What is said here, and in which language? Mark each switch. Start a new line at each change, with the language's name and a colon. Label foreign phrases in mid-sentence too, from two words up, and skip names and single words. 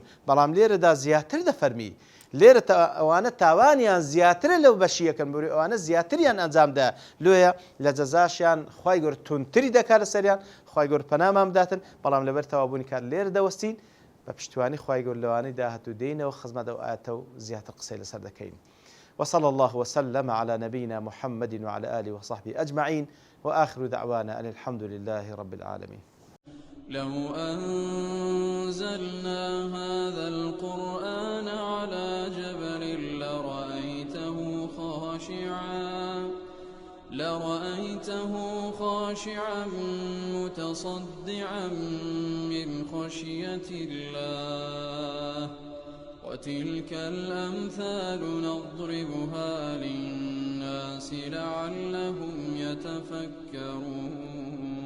Central Kurdish: بەڵام لێرەدا زیاتر دەفەرمی لێرە ئەوانە تاوانیان زیاترە لەو بەشی یەکەم، بۆی ئەوانە زیاتریان ئەنجامدا. لێیە لە جەزاشیان خوای گەورە تونتری دەکات لەسەریان، خوای گەورە پەنامان بداتن. بەڵام لەبەر تەوابوونی کات لێرە دەوەستین بە پشتیوانی خوای گەورە لەوانەی داهاتوو دێینەوە خزمەت ئەو ئاەتە و زیاتر قسەی لەسەر دەکەین.
Arabic: وصلى الله وسلم على نبينا محمد وعلى آله وصحبه أجمعين وآخر دعوانا أن الحمد لله رب العالمين. لو أنزلنا هذا القرآن على جبل لرأيته خاشعا متصدعا من خشية الله وتلك الأمثال نضربها للناس لعلهم يتفكرون.